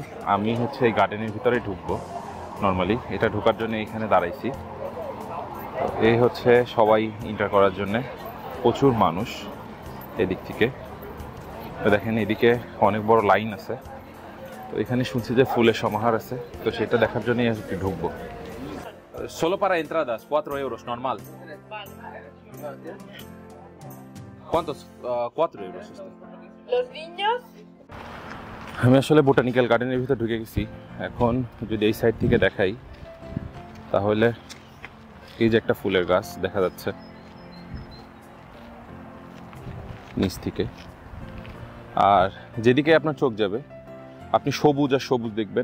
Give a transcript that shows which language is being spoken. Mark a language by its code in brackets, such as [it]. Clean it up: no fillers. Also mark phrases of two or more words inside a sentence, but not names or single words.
[bn] আমি হচ্ছে এই গার্ডেনের ভিতরে ঢুকবো। নর্মালি এটা ঢোকার জন্য এখানে দাঁড়াইছি। তো এই হচ্ছে সবাই ইন্টার করার জন্যে, প্রচুর মানুষ এদিক থেকে। তো দেখেন এদিকে অনেক বড় লাইন আছে। তো এখানে শুনছি যে ফুলের সমাহার আছে, তো সেটা দেখার জন্যই আজকে ঢুকবো। [es] Solo para entradas, 4 euros, normal. ¿Cuántos? 4 euros. Los niños. [bn] আমি আসলে [en] botanical garden [bn] ভিতরে ঢুকে গেছি। এখন যদি এই সাইড থেকে দেখাই তাহলে এই যে একটা ফুলের গাছ দেখা যাচ্ছে নিচ থেকে, আর যেদিকে আপনার চোখ যাবে আপনি সবুজ আর সবুজ দেখবেন।